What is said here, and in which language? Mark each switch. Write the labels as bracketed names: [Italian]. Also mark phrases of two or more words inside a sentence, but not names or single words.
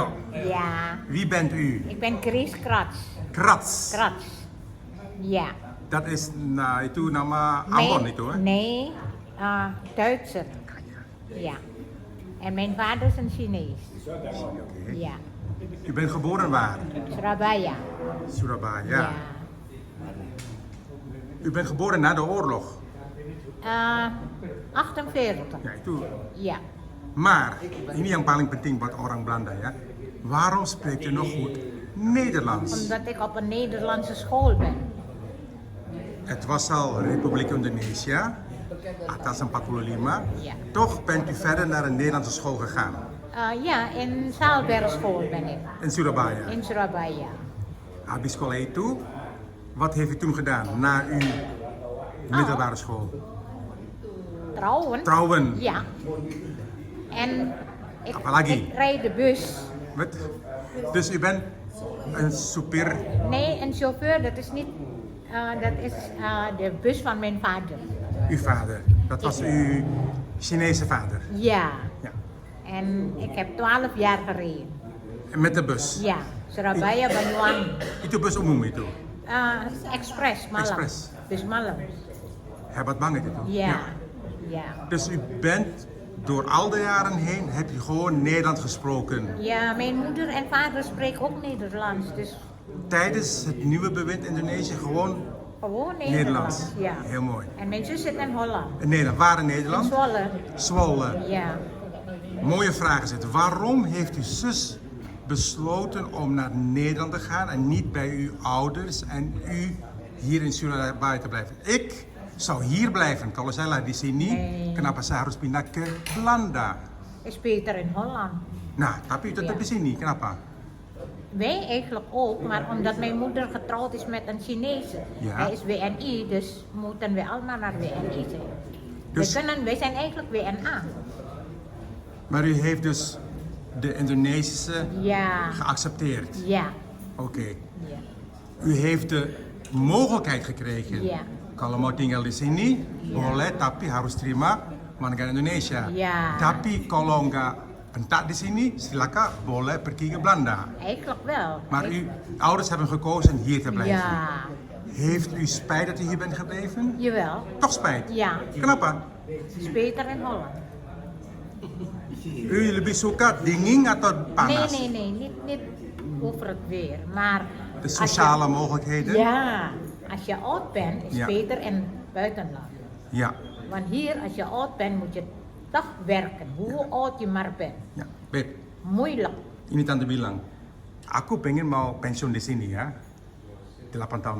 [Dutch] Ja, Wie bent u? ik ben Chris Krats. Krats. Krats. Ja. Dat is [Indonesian] itu nama Ambon itu, [Dutch] hè? Nee, Duitser. Ja. En mijn vader is een Chinees. Ja. U bent geboren waar? Surabaya. Surabaya. Ja. U bent geboren na de oorlog. 48. [Indonesian] Ja, itu. [Dutch] Ja. Maar, [Indonesian] ini yang paling penting buat orang Belanda ya. [Dutch] Waarom spreekt u nog goed Nederlands? Omdat ik op een Nederlandse school ben. Het was al Republiek Indonesië, atas 45. Ja. Toch bent u verder naar een Nederlandse school gegaan. Ja, in Zaalbergschool ben ik. In Surabaya. In Surabaya. [Indonesian] Habis sekolah itu, [Dutch] wat heeft u toen gedaan na uw middelbare school? Trouwen. Trouwen. Ja. En [Indonesian] Apalagi? [Dutch] ik rijd de bus. Wat? Dus u bent een super. Nee, een chauffeur, dat is niet. Dat is de bus van mijn vader. Uw vader. Dat was uw Chinese vader. Ja. Ja. En ik heb 12 jaar gereden. En met de bus. Ja, Surabaya, Banyuwangi. [Indonesian] Itu bus umum itu. Express, malam. Express. Dus malam. Hebat banget itu. [Dutch] Ja. Ja. Dus u bent door al de jaren heen, heb je gewoon Nederlands gesproken. Ja, mijn moeder en vader spreken ook Nederlands. Dus Tijdens het nieuwe bewind Indonesië gewoon gewoon Nederlands. Nederlands. Ja. Heel mooi. En mijn zus zit in Holland. In Nederland. Waar in In Nederland? Zwolle. Zwolle. Ja. Mooie vraag is het. Waarom heeft uw zus besloten om naar Nederland te gaan en niet bij uw ouders en u hier in Surabaya te blijven? Ik zou hier blijven. [Indonesian] Kalau saya lah di sini, [Dutch] Nee. [Indonesian] kenapa saya harus pindah ke Belanda? [Dutch] Is beter in Holland. [Indonesian] Nah, tapi u tetap [Dutch] Ja. [Indonesian] di sini. Kenapa? [Dutch] Wij eigenlijk ook, maar omdat mijn moeder getrouwd is met een Chinese. Ja. Hij is WNI, dus moeten we allemaal naar WNI zijn. Dus- Wij zijn eigenlijk WNA. Maar u heeft dus de Indonesische Ja. geaccepteerd. Ja. Oké. Ja. U heeft de mogelijkheid gekregen. Ja. [Indonesian] Kalau mau tinggal di sini, boleh, tapi harus terima warga Indonesia. [Dutch] Ja. [Indonesian] Tapi kalau nggak pentak di sini, silakan boleh pergi ke Belanda. [Dutch] Eigenlijk wel. Maar uw ouders hebben gekozen hier te blijven. Ja. Heeft u spijt dat u hier bent gebleven? Jawel. Toch spijt? Ja. [Indonesian] Kenapa? [Dutch] Is beter in Holland. [Indonesian] U lebih suka dingin atau panas? [Dutch] Nee. Niet over het weer. Maar De als sociale je- mogelijkheden? Ja. Als je oud bent, is Ja. beter in het buitenland. Ja. Want hier, als je oud bent, moet je toch werken. Hoe oud je maar bent. [Indonesian] Ya, Beb, [Dutch] Moeilijk. [Indonesian] ini tante bilang, aku pengen mau pensiun di sini ya, 8 tahun